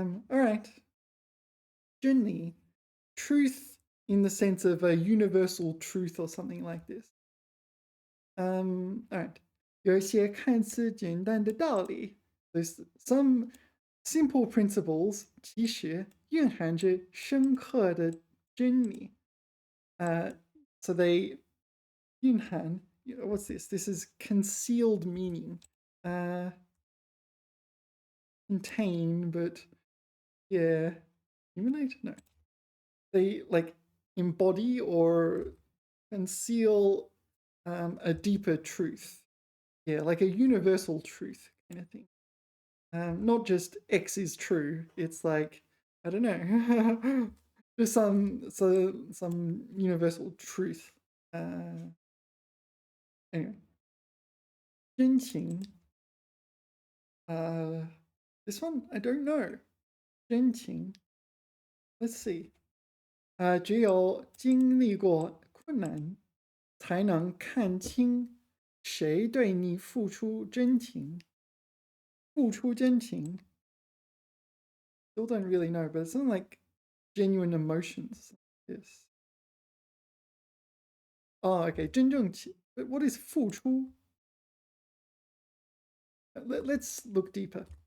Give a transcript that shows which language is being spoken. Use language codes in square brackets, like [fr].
[en] All right. 真理, truth in the sense of a universal truth or something like this. All right. [zh] 有一些看似简单的道理. [en] There's some simple principles [zh] 其实蕴含着深刻的真理. [en] So they 蕴含, what's this? This is concealed meaning. Contain, but yeah, accumulate? No. They like embody or conceal a deeper truth. Yeah, like a universal truth kind of thing. Not just X is true. It's like, I don't know, just some universal truth. Anyway, 真情. This one I don't know. 真情.Let's see. [zh] 只有经历过困难，才能看清谁对你付出真情。付出真情. [en] Still don't really know, but it's something like genuine emotions. Yes. Oh, okay. 真正情. But what is 付出? Let's look deeper.